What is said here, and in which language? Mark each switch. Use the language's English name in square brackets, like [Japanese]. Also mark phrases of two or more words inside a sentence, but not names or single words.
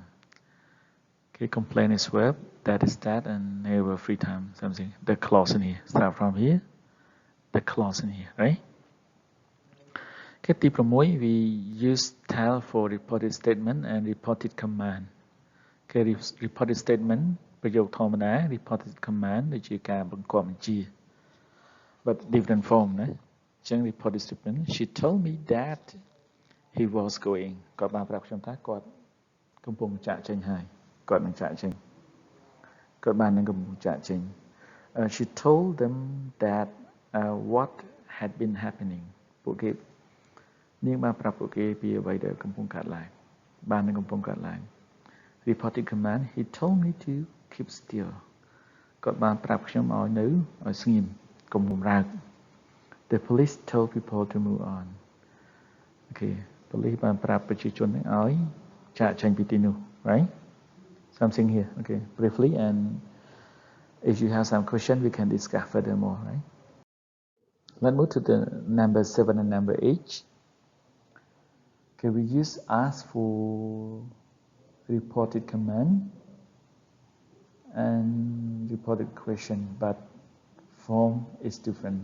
[English] Okay, complain is verb, that is that, and never free time, something. The clause in here. Start from here. The clause in here, right? Okay, tip 6, we use tell for reported statement and reported command. Okay, reported statement, [Khmer] ប្រយោគធម្មតា [English] reported command [Khmer] ដូចជាការបង្គាប់បញ្ជា [English] but different form [Khmer] ណា [English] reported statement. She told me that he was going. [Khmer] គាត់បានប្រាប់ខ្ញុំថាគាត់កំពុងចាកចេញហើយគាត់នឹងចាកចេញគាត់បាននឹងកំពុងចាកចេញ [English] She told them that what had been happening. [Khmer] ពួកគេនាងបានប្រាប់ពួកគេពីអ្វីដែលកំពុងកើតឡើងបាននឹងកំពុងកើតឡើង [English] Reported command. He told me to keep still. [Khmer] គាត់បានប្រាប់ខ្ញុំឲ្យនៅឲ្យស្ងៀមកុំបំរើក [English] The police told people to move on. Okay, police [Khmer] បានប្រាប់ប្រជាជនឲ្យចាកចេញពីទីនោះ right? [English] Something here. Okay, briefly, and if you have some question, we can discuss furthermore, right? Let's move to the number 7 and number 8. Okay, we use ask for reported command and reported question, but form is different.